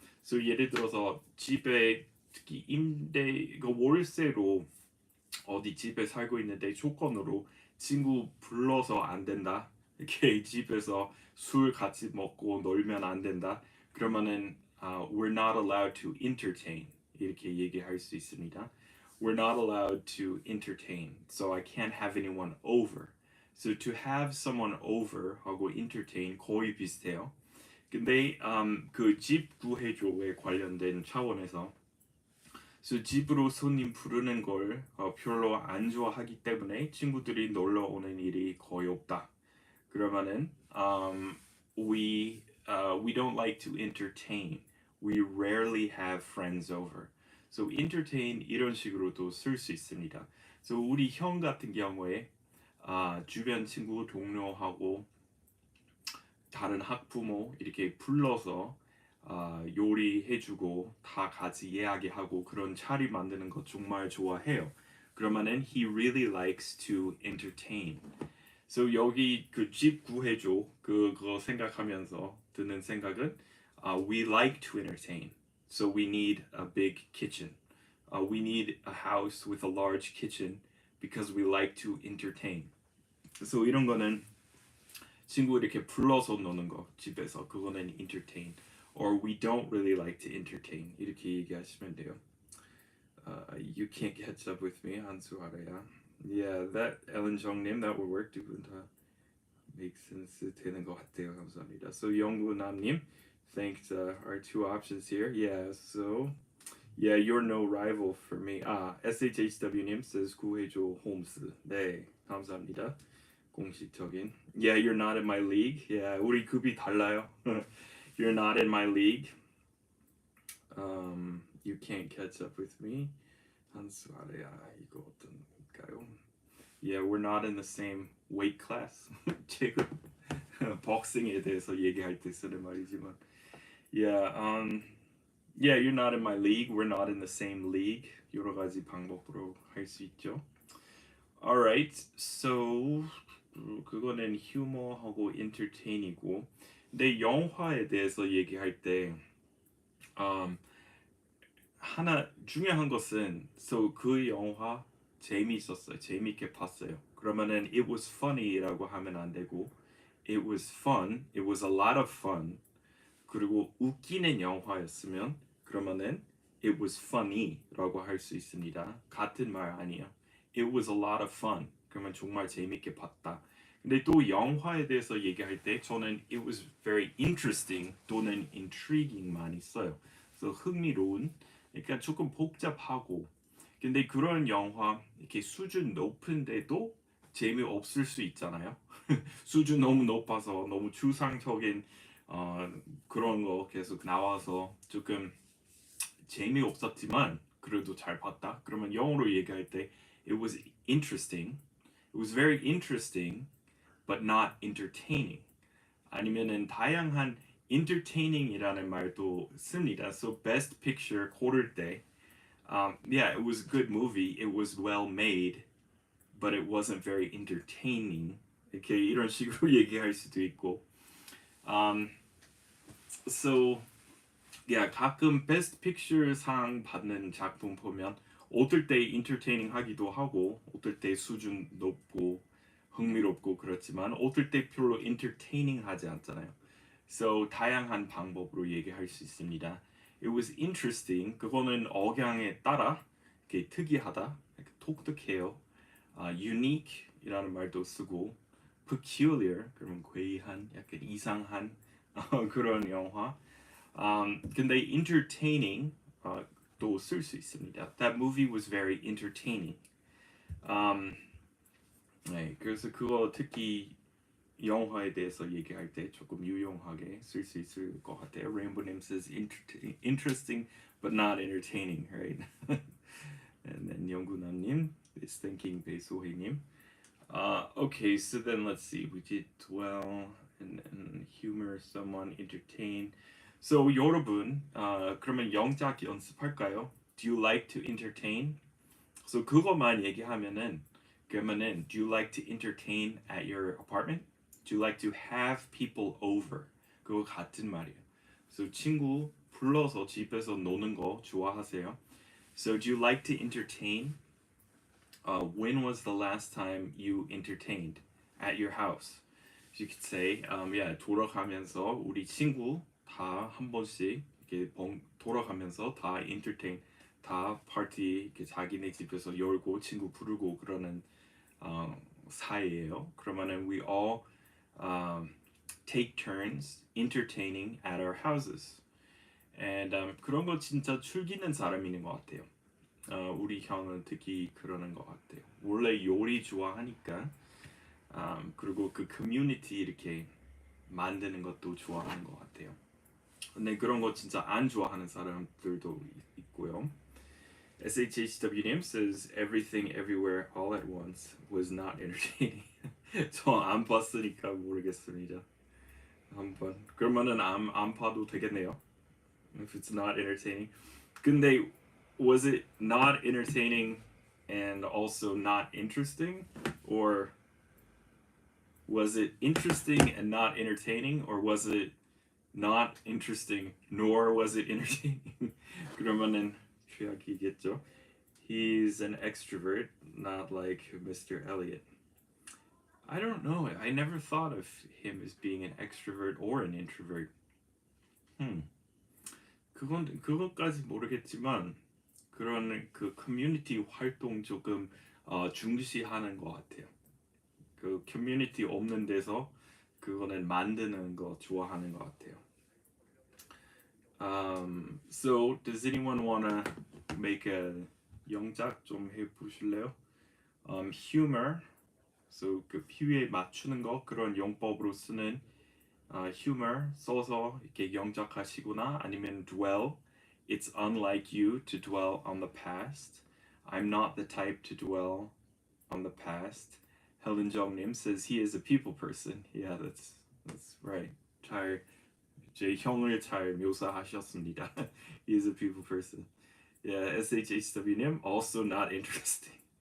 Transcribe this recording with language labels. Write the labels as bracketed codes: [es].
[ko] 그래서 예를 들어서 집에 특히 그 월세로 어디 집에 살고 있는데 조건으로 친구 불러서 안 된다. 이렇게 집에서 술 같이 먹고 놀면 안 된다. 그러면은 [en] we're not allowed to entertain [ko] 이렇게 얘기할 수 있습니다. [en] We're not allowed to entertain, so I can't have anyone over. So to have someone over [ko] 하고 [en] entertain [ko] 거의 비슷해요. 근데 그 집 구해줘에 관련된 차원에서 so 집으로 손님 부르는 걸 별로 안 좋아하기 때문에 친구들이 놀러 오는 일이 거의 없다. 그러면은 [en] we don't like to entertain. We rarely have friends over. [ko] So entertain 이런 식으로도 쓸 수 있습니다. So 우리 형 같은 경우에 주변 친구 동료하고 다른 학부모 이렇게 불러서 요리해주고 다 같이 이야기하고 그런 자리 만드는 거 정말 좋아해요. 그러면은 [en] he really likes to entertain. [ko] So 여기 그 집 구해줘 그거 생각하면서 드는 생각은 [en] we like to entertain. So we need a big kitchen. We need a house with a large kitchen because we like to entertain. [ko] So 이런 거는 친구 이렇게 불러서 노는 거 집에서 그거는 entertain. [en] Or we don't really like to entertain. [ko] 이렇게 얘기하시면 돼요. [en] You can't catch up with me. [ko] 한수 아래야. [en] Yeah, that Ellen 정님 that would work. [ko] 두 분 다 [en] make sense [ko] 되는 것 같아요. 감사합니다. [en] So 영구남님, thanks our two options here. Yeah, so yeah, you're no rival for me. SHHW님 says 구해줘 홈스. [ko] 네, 감사합니다. 공식적인. [en] Yeah, you're not in my league. [ko] Yeah, 우리 급이 달라요. [en] You're not in my league. You can't catch up with me. [ko] 한수 아래야 이거 어떤가요? [en] Yeah, we're not in the same weight class. [ko] 지금 복싱에 대해서 얘기할 때 쓰는 말이지만, [en] yeah, you're not in my league. We're not in the same league. [ko] 여러 가지 방법으로 할 수 있죠. [en] Alright, so [ko] 그거는 휴머하고 entertain이고, 근데 영화에 대해서 얘기할 때 하나 중요한 것은 so 그 영화 재미있었어요. 재미있게 봤어요. 그러면은 [en] it was funny [ko] 라고 하면 안 되고 [en] it was fun, it was a lot of fun. [ko] 그리고 웃기는 영화였으면 그러면은 [en] it was funny [ko] 라고 할 수 있습니다. 같은 말 아니에요. [en] It was a lot of fun. [ko] 그러면 정말 재밌게 봤다. 근데 또 영화에 대해서 얘기할 때 저는 [en] it was very interesting [ko] 또는 intriguing 많이 써요. 그래서 흥미로운, 그러니까 조금 복잡하고, 근데 그런 영화 이렇게 수준 높은데도 재미없을 수 있잖아요. 수준 너무 높아서 너무 추상적인 그런 거 계속 나와서 조금 재미없었지만 그래도 잘 봤다. 그러면 영어로 얘기할 때 [en] it was interesting, it was very interesting, but not entertaining. [ko] 아니면은 다양한 entertaining이라는 말도 씁니다. [en] So best picture [ko] 고를 때, [en] yeah, it was a good movie, it was well made, but it wasn't very entertaining. [ko] 이렇게 이런 식으로 얘기할 수도 있고, [en] so yeah, [ko] 가끔 best picture 상 받는 작품 보면 어떨 때 entertaining 하기도 하고, 어떨 때 수준 높고 흥미롭고 그렇지만 어떨 때 별로 entertaining 하지 않잖아요. So 다양한 방법으로 얘기할 수 있습니다. [en] It was interesting. [ko] 그거는 억양에 따라 이렇게 특이하다, 이렇게 독특해요. Unique이라는 말도 쓰고, peculiar 그러면 괴이한, 약간 이상한 그런 영화. 근데 entertaining 또 쓸 수 있습니다. [en] That movie was very entertaining. [ko] 네, 그래서 그거 특히 영화에 대해서 얘기할 때 조금 유용하게 쓸 수 있을 것 같아요. [en] Rainbow님 says interesting but not entertaining, right? And then 영구남님 is thinking 배소희님. Okay, so then let's see. We did dwell and humor someone, entertain. [ko] So 여러분, 그러면 영작 연습할까요? [en] Do you like to entertain? So [ko] 그것만 얘기하면은 그러면은 [en] do you like to entertain at your apartment? Do you like to have people over? [ko] 그거 같은 말이에요. So 친구 불러서 집에서 노는 거 좋아하세요? [en] So do you like to entertain? When was the last time you entertained at your house? You could say, yeah, [ko] 돌아가면서 우리 친구 다 한 번씩 이렇게 돌아가면서 다 entertain, 다 파티 이렇게 자기네 집에서 열고 친구 부르고 그러는 사이예요. [en] 그러면은 we all take turns entertaining at our houses. [ko] And 그런 거 진짜 즐기는 사람인 것 같아요. 우리 형은 특히 그러는 것 같아요. 원래 요리 좋아하니까, 그리고 그 커뮤니티 이렇게 만드는 것도 좋아하는 것 같아요. 근데 그런 거 진짜 안 좋아하는 사람들도 있고요. [en] SHHW님 says everything everywhere all at once was not entertaining. [ko] 저 안 봤으니까 모르겠습니다. 한번 그러면은 안 봐도 되겠네요. [en] If it's not entertaining. 근데 was it not entertaining and also not interesting, or was it interesting and not entertaining, or was it not interesting nor was it entertaining? [ko] 그러면은 최악이겠죠. [en] He's an extrovert, not like Mr. Elliot. I don't know. I never thought of him as being an extrovert or an introvert. [ko] 그것까지 모르겠지만 그런 그 커뮤니티 활동 조금 중시하는 것 같아요. 그 커뮤니티 없는 데서 그거는 만드는 거 좋아하는 것 같아요. [en] So does anyone wanna make a [ko] 영작 좀 해보실래요? [en] Humor. [ko] So 그 비유에 맞추는 거 그런 용법으로 쓰는 humor 써서 이렇게 영작하시거나 아니면 dwell. [en] It's unlike you to dwell on the past. I'm not the type to dwell on the past. Helen Jongnim says he is a people person. Yeah, that's right. [ko] 잘 제 형을 잘 묘사하셨습니다. [en] He is a people person. Yeah, SHHW님 also not interesting.